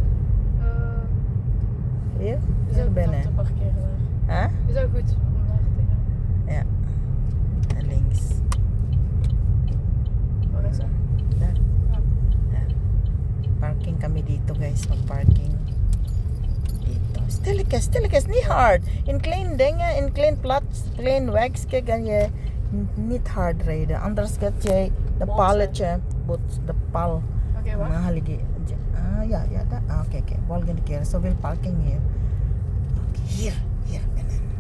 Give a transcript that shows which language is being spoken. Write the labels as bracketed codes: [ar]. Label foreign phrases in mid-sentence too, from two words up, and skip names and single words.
[nl] Hier? Is Hier ook binnen. te parkeren daar. Huh? Is ook goed om daar te gaan. Ja. En links. Waar is dat? Daar. Ja. Daar. [tl] Parking kami dito guys. Mag-parking. Dito. [nl] Stilletjes. Niet hard. In klein dingen, in klein plaats, klein wegs, kan je niet hard rijden. Anders gaat jij de Botsen. palletje, de pal. Oké, wacht. Mahaligi. Ja, oké. Volgende keer. Zoveel parking hier. Oké, hier binnen.